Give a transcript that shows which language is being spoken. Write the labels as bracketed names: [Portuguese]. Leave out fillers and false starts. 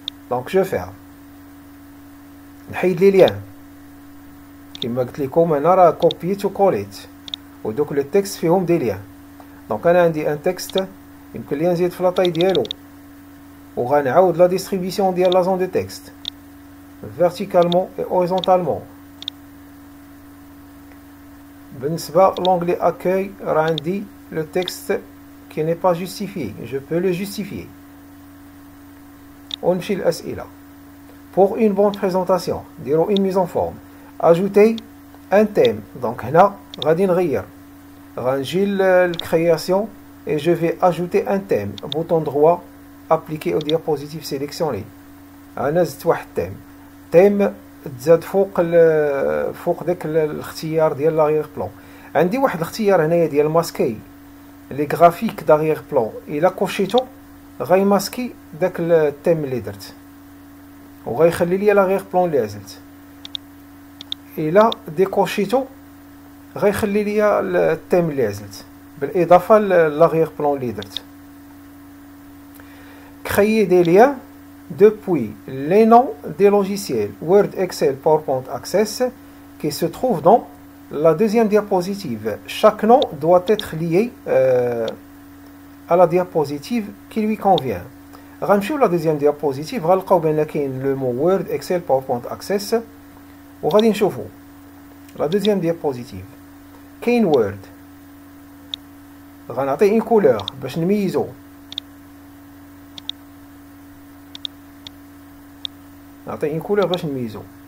[Arabic] دونك جو فيها نحيد لي ليان كما قلت لكم انا راه كوبيت وكوليت ودوك لو تكست فيهم دي ليان. دونك انا عندي ان تكست يمكن لي نزيد في لاطاي ديالو وغنعاود لا ديستريبيسيون ديال لا زون دو تكست فيرتيكالمون اي اوريزونتالمون. بالنسبه لونغلي اكاي راه عندي [French] le texte qui n'est pas justifié, je peux le justifier. [Arabic] ونمشي للأسئلة. [French] Pour une bonne présentation, ديروا une mise en forme. Ajouter un thème. [Arabic] Donc هنا غادي نغير. غنجي للكرياسيون [French] et je vais ajouter un thème. Bouton droit, appliquer au diapositive sélectionné. [Arabic] أنا زدت واحد thème. thème تزاد فوق داك الاختيار ديال لاغيغ بلون. عندي واحد الاختيار هنايا ديال ماسكي لي غرافيك داغيغ بلون، الا كوشيتو غيماسكي داك التيم اللي درت وغيخلي لي لاغيغ بلون اللي عزلت. الا ديكوشيتو غيخلي لي التيم اللي عزلت بالاضافه لاغيغ بلون اللي درت. [French] créer des liens depuis les noms des logiciels Word, Excel, PowerPoint, Access qui se trouvent dans la deuxième diapositive. Chaque nom doit être lié à la diapositive qui lui convient. [Arabic] غنمشيو [French] la deuxième diapositive [Arabic] غنلقاو بان كاين [French] le mot Word, Excel, PowerPoint, Access [Arabic] وغادي نشوفو [French] la deuxième diapositive. [Arabic] كاين Word غنعطيه une couleur باش نميزو. نعطيه une couleur باش نميزو.